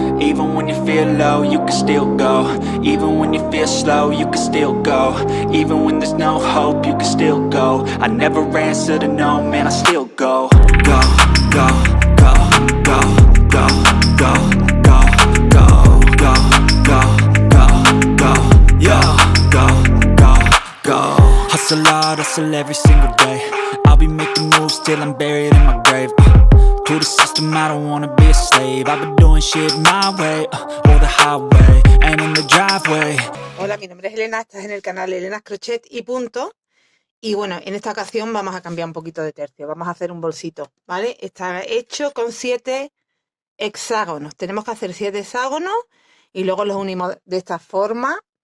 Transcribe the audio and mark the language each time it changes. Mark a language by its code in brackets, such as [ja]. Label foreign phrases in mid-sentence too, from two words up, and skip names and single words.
[en] Even when you feel low, you can still go. Even when you feel slow, you can still go. Even when there's no hope, you can still go. I never answer to no, man, I still go. Go, go, go, go, go, go, go, go, go, go, go, go, yo, go, go, go. Hustle hard, hustle every single day. I'll be making moves till I'm buried in my grave. To the system, I don't wanna be a slave. I've been doing shit my way, or the highway, and in the driveway. [es] Hola, mi nombre es Elena, estás en el canal Elena's Crochet y punto. Y bueno, en esta ocasión vamos a cambiar un poquito de tercio. Vamos a hacer un bolsito, ¿vale? Está hecho con 7 hexágonos. Tenemos que hacer 7 hexágonos y luego los unimos de esta forma.